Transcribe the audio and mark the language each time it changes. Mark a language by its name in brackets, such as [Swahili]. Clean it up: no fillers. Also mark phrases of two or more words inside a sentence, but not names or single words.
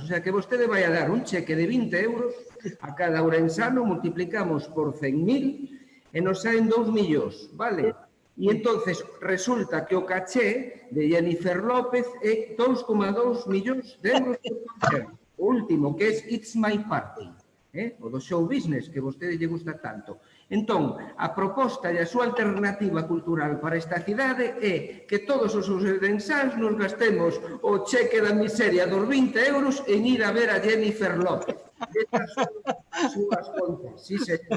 [Galician] O sea, que vostede vai a dar un cheque de 20 euros a cada ourensano, multiplicamos por 100.000 e nos saen 2 millóns, vale? E entonces resulta que o caché de Jennifer López é 2,2 millóns de euros por concerto. O último, que é It's My Party, o do [English] show business, [Galician] que a vostede lle gusta tanto. Entón, a proposta e a súa alternativa cultural para esta cidade é que todos os ourensáns nos gastemos o cheque da miseria dos 20 euros en ir a ver a Jennifer López. Estas son as súas contas, sí, señor.